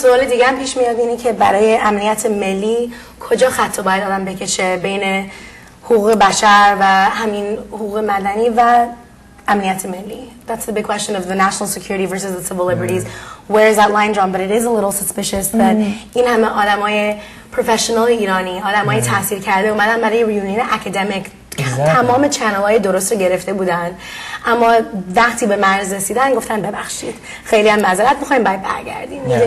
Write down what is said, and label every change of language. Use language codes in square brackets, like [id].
[fa] سوال دیگه هم پیش میاد اینه که برای امنیت ملی کجا خط باید آدم بکشه بین حقوق بشر و همین حقوق مدنی و امنیت ملی. [en] That's the big question of the national security versus the civil liberties. Where is that line drawn? But it is a little suspicious that [fa] این همه آدمای پروفشنال ایرانی، آدمای تحصیل کرده اومدن برای ریونین اکادمیک، تمام چنل‌های درست رو گرفته بودن، اما وقتی به مرز رسیدن گفتن ببخشید خیلی هم معذرت می‌خوایم باید برگردیم.